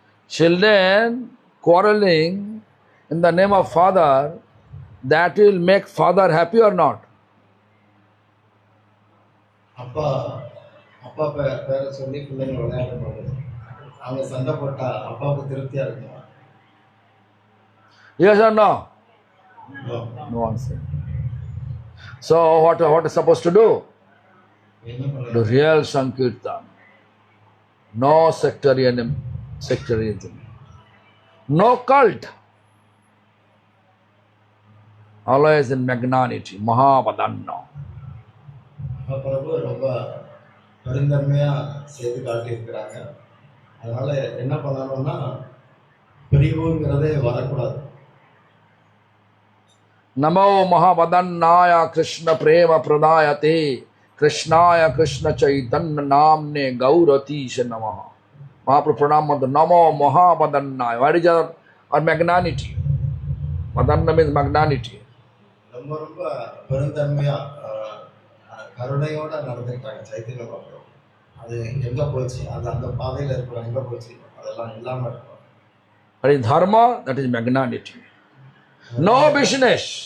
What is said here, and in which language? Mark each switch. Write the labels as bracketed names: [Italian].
[English] Children quarreling in the name of father, that will make father happy or not? [Tamil] அப்பா அப்பா பேரை சொல்லி பிள்ளைங்க விளையாடும் போது அவங்க சண்டை போட்டா அப்பாவுக்கு திருப்தியா இருக்குமா? [English] Yes or no? No. No answer. So what is supposed to do? [Tamil] என்ன பண்ண [English] The real Sankirtan. No sectarianism. No cult. Always in magnanimity. Mahapadanna. [Tamil] பிரபு ரொம்ப பெருந்தன்மையா செய்து காட்டியிருக்கிறாங்க. அதனால என்ன பண்ணணும்னா பிரிவுங்கிறதே வரக்கூடாது. [Sanskrit] Namo Mahapadannaya Krishna Prema Pradayate Krishnaya Krishna Chaitanya Namne Gauratisha Namaha. [English] Mahaprabhu pranam mantra [Sanskrit] Namo Mahapadannaya. [English] What is our magnanimity? Padanna means magnanimity. [Tamil] ரொம்ப ரொம்ப பெருந்தன்மையா கருணையோட நடந்துக்கிட்டாங்க சைத்தன்ய மகாபிரபு. அது எங்க போச்சு, அது அந்த பாதையில இருக்கிறோம், எங்க போச்சு, அதெல்லாம் இல்லாம இருக்கும். [English] That is dharma, that is magnanimity. No business.